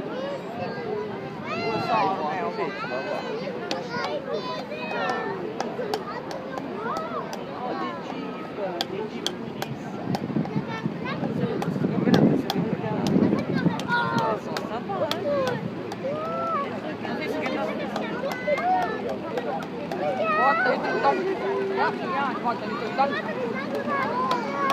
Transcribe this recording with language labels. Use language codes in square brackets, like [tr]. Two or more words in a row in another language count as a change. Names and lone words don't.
[fr] Ça va arriver, tu vas voir. Oh, des Jeeps police. Elles sont sympas, hein. [it] Guarda, io ti do. Ja, guarda, io ti do.